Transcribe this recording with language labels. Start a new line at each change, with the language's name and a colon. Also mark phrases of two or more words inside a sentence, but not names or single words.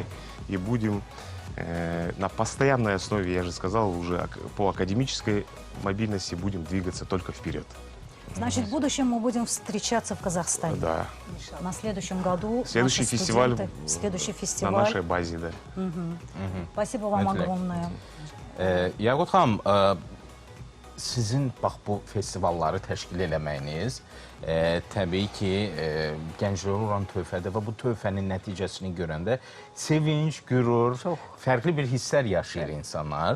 Russian: И будем на постоянной основе, я же сказал, уже по академической мобильности будем двигаться только вперед. Значит, в будущем мы будем встречаться в Казахстане. Да. На следующем году следующий фестиваль фестиваль на нашей базе, да. Спасибо вам огромное.
Azerbaijani: Yaqut xanım, sizin bax bu festivalları təşkil eləməyiniz təbii ki, gənclərə olan töhfədir və bu töhfənin nəticəsini görəndə sevinç, qürur, fərqli bir hisslər yaşayır insanlar.